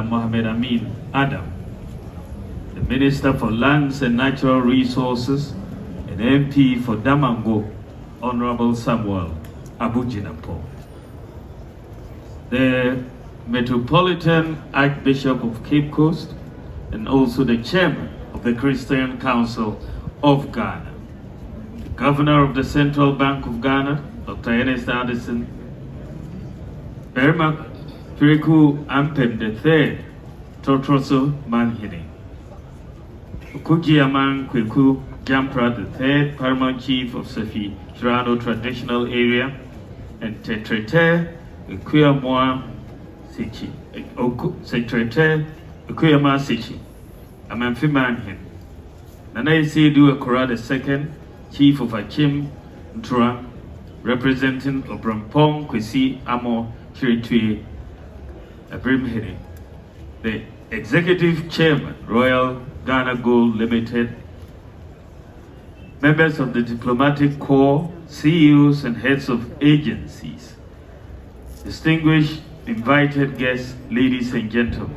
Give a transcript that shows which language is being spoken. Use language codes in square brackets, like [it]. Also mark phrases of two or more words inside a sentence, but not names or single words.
[en] Mohamed Amin Adam, the Minister for Lands and Natural Resources and MP for Damango, Honorable Samuel Abujinapo, the Metropolitan Archbishop of Cape Coast, and also the Chairman of the Christian Council of Ghana, the Governor of the Central Bank of Ghana, Dr. Ernest Addison, Berma Piriku Ampem III, Totroso Manhini, Okujiaman Kweku Jampra III, Paramount Chief of Sefi Trano Traditional Area, and Tetrete Ekuyamwa Sichi, Secretary Ekuyama Sichi, Amanfi Manhin, Nana Isidu Akora II, Chief of Achim Ntra, representing Obrampong Kwesi Amo Chiritui Abrimhiri, the Executive Chairman, Royal Ghana Gold Limited, members of the Diplomatic Corps, CEOs and heads of agencies, distinguished invited guests, ladies and gentlemen.